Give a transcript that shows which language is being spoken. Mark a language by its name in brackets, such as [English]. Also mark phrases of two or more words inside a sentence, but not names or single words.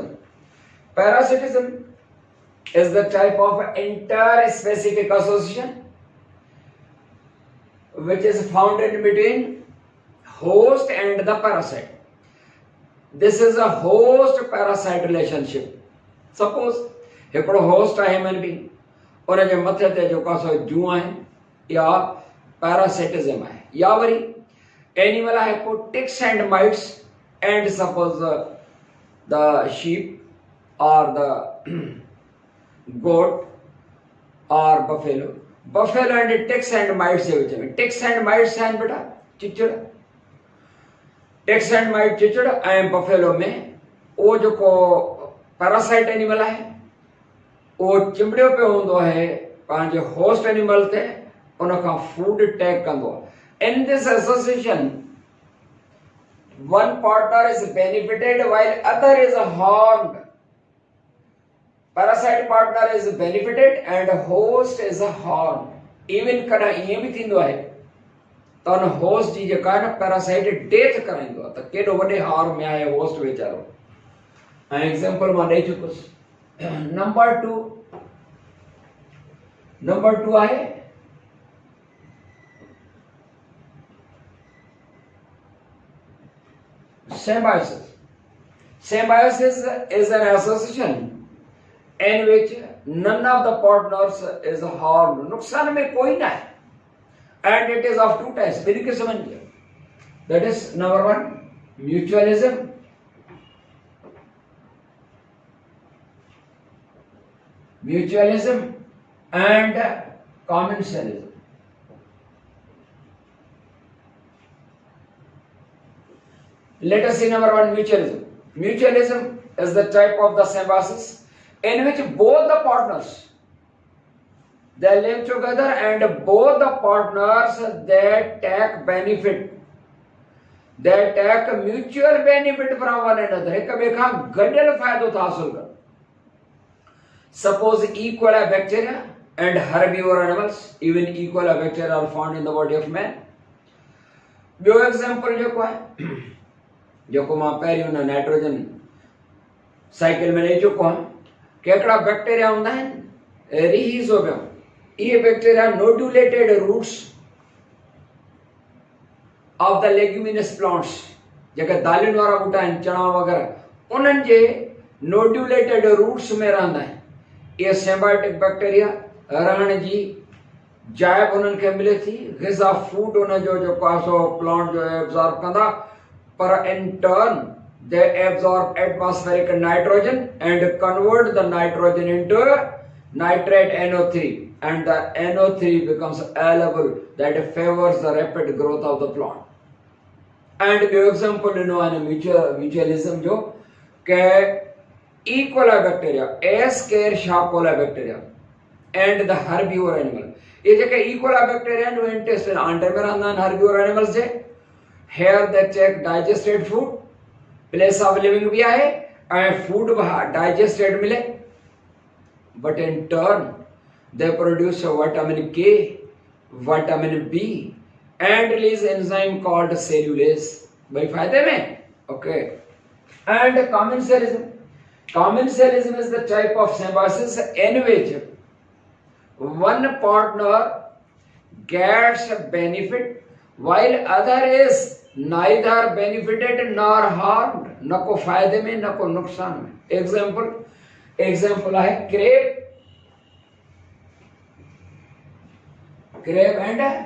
[English] Parasitism is the type of interspecific association which is found in between host and the parasite. This is a host parasite relationship. Suppose हिकिड़ो host आहे human being, [Sindhi] उन जे मथे ते जो कासो जूं आहे या parasitism आहे, या [English] वरी animal [Sindhi] आहे को [English] ticks and mites, and suppose the sheep or the goat or buffalo and ticks and mites [Sindhi] जे विच में [English] ticks and mites [Sindhi] आहिनि बेटा चिचड़, [English] ticks and mites [Sindhi] चिचड़ ऐं buffalo में उहो जेको [English] parasite animal [Sindhi] आहे उहो चिंबड़ियो पियो हूंदो आहे पंहिंजे [English] host animal [Sindhi] ते, उन खां [English] food take [Sindhi] कंदो आहे. [English] In this association, one partner is benefited while other is harmed. Parasite partner is benefited and host is harmed. [Sindhi] Even कॾहिं ईअं बि थींदो आहे त उन होस्ट जी जेका आहे न [English] parasite death [Sindhi] कराईंदो आहे, त केॾो वॾे हार्म में आहे होस्ट वीचारो. ऐं एग्जाम्पल मां ॾेई चुकुसि. नंबर 2 आहे symbiosis. [English] Symbiosis is an association in which none of the partners is harmed. [Hindi] नुकसान में कोई ना है, [English] and it is of 2 types. [Sindhi] ॿिनि क़िस्मनि जी. [English] That is number 1, mutualism. Mutualism and commensalism. Let us see number 1, mutualism. Mutualism is the type of the symbiosis in which both the partners they live together and both the partners they take benefit. They take mutual benefit from one another. [Sindhi] एक ॿिए खां गॾियल फ़ाइदो था हासिल कनि. [English] Suppose E. coli bacteria and herbivore animals, even E. coli bacteria are found in the body of man. [Sindhi] ॿियो एग्जाम्पल जेको आहे जेको मां पहिरीं हुन [English] nitrogen cycle [Sindhi] में ॾेई चुको आहियां कि हिकिड़ा बैक्टीरिया हूंदा आहिनि रिहिज़ोबियम. [English] इहे bacteria nodulated roots of the leguminous plants, [Sindhi] जेके दालियुनि वारा ॿूटा आहिनि चणा वग़ैरह, उन्हनि जे [English] nodulated roots [Sindhi] में रहंदा आहिनि. इहे [English] symbiotic bacteria [Sindhi] रहण जी जाइ बि उन्हनि खे मिले थी, ग़िज़ा फूड उनजो जेको आहे सो प्लांट जो एब्ज़ॉर्ब कंदा, पर [English] in turn they absorb atmospheric nitrogen and convert the nitrogen into nitrate NO3, and the NO3 becomes available that favors the rapid growth of the plant. And the example mutualism [Sindhi] जो के [English] E. coli bacteria, Escherichia coli bacteria and the herbivore animal. [Sindhi] ये जेके [English] E. coli bacteria [Sindhi] आहिनि उहे इंटेस्टाइन आंटे में रहंदा आहिनि [English] herbivore animals [Sindhi] जे. [English] Here they take digested food, place of living [Sindhi] भी आहे [English] and food भी digested मिले, but in turn they produce vitamin K, vitamin B and release enzyme called cellulase. [Sindhi] भाई फायदे में. [English] Okay. And commensalism. Commensalism is the type of symbiosis in which one partner gets benefit while other is neither benefited nor harmed. [Sindhi] न को फायदे में न को नुकसान में. [English] एग्जाम्पल है crab and